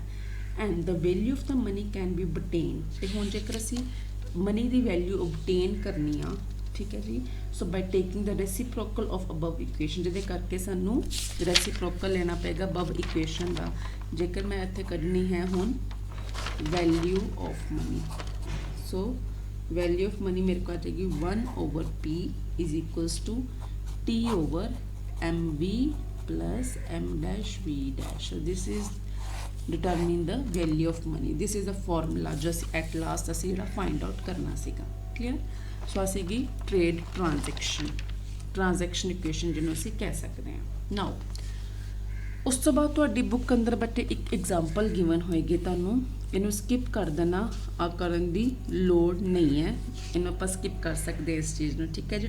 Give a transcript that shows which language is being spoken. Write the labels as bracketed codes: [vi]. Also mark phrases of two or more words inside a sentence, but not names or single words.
[en] and the value of the money can be obtained, [pa] ਤੇ ਹੁਣ ਜੇਕਰ ਅਸੀਂ ਮਨੀ ਦੀ ਵੈਲਿਊ obtain ਕਰਨੀ ਆ, ਠੀਕ ਹੈ ਜੀ, [en] so by taking the reciprocal of above equation, [pa] ਜਿਹਦੇ ਕਰਕੇ ਸਾਨੂੰ ਰੈਸੀਪ੍ਰੋਕਲ ਲੈਣਾ ਪਏਗਾ [en] above equation [pa] ਦਾ। ਜੇਕਰ ਮੈਂ ਇੱਥੇ ਕੱਢਣੀ ਹੈ ਹੁਣ [en] value of money, so value of money [pa] ਮੇਰੇ ਕੋਲ ਆ ਜਾਏਗੀ [en] 1 over p is equals to t over mv plus m dash v dash. so this is determine the value of money, this is the formula just at last [pa] ਅਸੀਂ ਜਿਹੜਾ find out ਕਰਨਾ ਸੀਗਾ। [en] clear? [pa] ਸੋ ਸੀਗੀ [en] trade transaction equation [pa] ਜਿਹਨੂੰ ਅਸੀਂ ਕਹਿ ਸਕਦੇ ਹਾਂ। ਨਾਓ ਉਸ ਤੋਂ ਬਾਅਦ ਤੁਹਾਡੀ ਬੁੱਕ ਅੰਦਰ ਬੱਚੇ ਇੱਕ [en] example given [pa] ਹੋਏਗੀ, ਤੁਹਾਨੂੰ ਇਹਨੂੰ ਸਕਿਪ ਕਰ ਦੇਣਾ, ਆ ਕਰਨ ਦੀ ਲੋੜ ਨਹੀਂ ਹੈ, ਇਹਨੂੰ ਆਪਾਂ ਸਕਿਪ ਕਰ ਸਕਦੇ ਇਸ ਚੀਜ਼ ਨੂੰ, ਠੀਕ ਹੈ ਜੀ।